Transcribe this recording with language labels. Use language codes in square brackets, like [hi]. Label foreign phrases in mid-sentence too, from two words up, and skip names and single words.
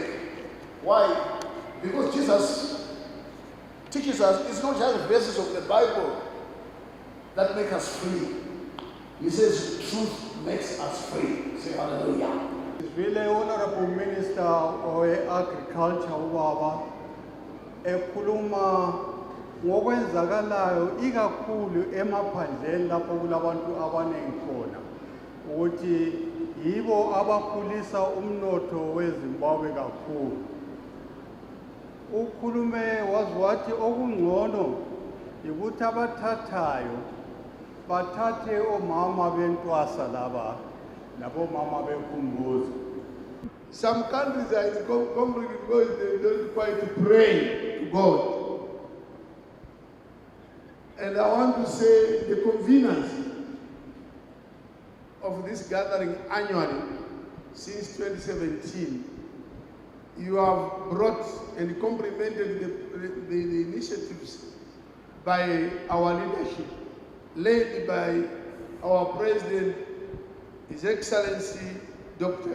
[en] Why? Because Jesus teaches us it's not just verses of the Bible that make us free. He says truth makes us free. Say hallelujah. Really Honorable Minister of Agriculture [nd] ubaba ekhuluma ngokwenzakalayo ikakhulu emaphandleni lapho kulabantu abaningi khona ukuthi yibo abakhulisa umnotho weZimbabwe kakhulu. Ukhulume wathi okungcono ukuthi abathathayo bathathe omama bentwasa laba nabomama bekhumbuzo. [en] Some countries are in conflict because they don't quite pray to God. And I want to say the convenience of this gathering annually since 2017, you have brought and complemented the initiatives by our leadership, led by our President, His Excellency, Dr.